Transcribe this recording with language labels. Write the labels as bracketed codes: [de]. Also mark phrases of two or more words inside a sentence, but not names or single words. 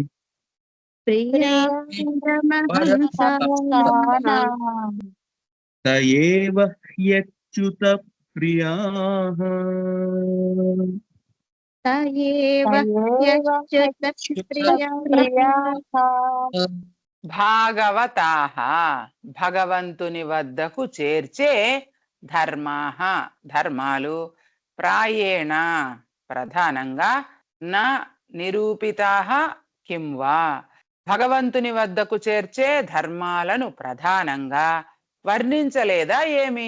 [sa] प्रिया परमहंसानां त एव ह्यच्युत प्रियाः स एव ह्यच्युतप्रियाः [te] భాగవతాః భగవంతుని వద్దకు చేర్చే ధర్మాః ధర్మాలు ప్రాయేణ ప్రధానంగా [sa] నా నిరూపితాః కిం వా [te] భగవంతుని వద్దకు చేర్చే ధర్మాలను ప్రధానంగా వర్ణించలేదా ఏమి?